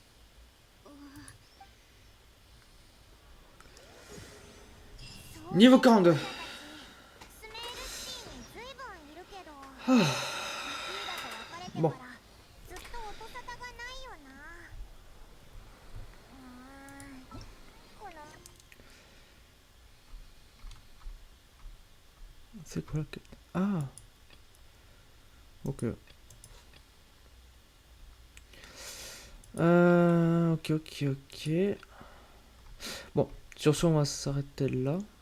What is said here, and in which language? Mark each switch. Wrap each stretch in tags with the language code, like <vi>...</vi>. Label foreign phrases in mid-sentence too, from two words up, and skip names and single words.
<fr>Niveau 42.</fr> <ja>スメールシティに随分いるけど Ah. もうずっと音沙汰がないよな。この</ja> <fr>C'est quoi que... Ah. Ok. Ok. Bon, sur ce, on va s'arrêter là.</fr>